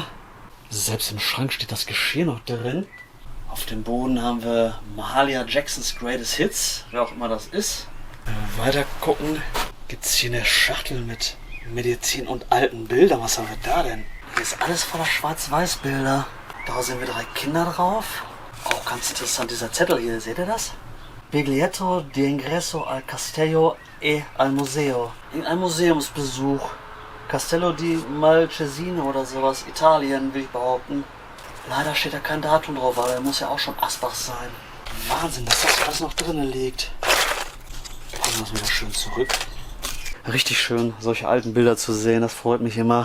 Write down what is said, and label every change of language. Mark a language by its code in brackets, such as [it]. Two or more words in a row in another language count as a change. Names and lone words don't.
[de] Selbst im Schrank steht das Geschirr noch drin. Auf dem Boden haben wir Mahalia Jacksons Greatest Hits, wer auch immer das ist. Wenn wir weiter gucken, gibt es hier eine Schachtel mit Medizin und alten Bildern. Was haben wir da denn? Hier ist alles voller Schwarz-Weiß-Bilder. Da sehen wir 3 Kinder drauf. Auch ganz interessant, dieser Zettel hier, seht ihr das? [it] Biglietto di ingresso al Castello e al Museo. [de] In einem Museumsbesuch. Castello di Malcesine oder sowas. Italien, will ich behaupten. Leider steht da kein Datum drauf, aber er muss ja auch schon Asbach sein. Wahnsinn, dass das alles noch drinnen liegt. Packen wir das wieder schön zurück. Richtig schön, solche alten Bilder zu sehen, das freut mich immer.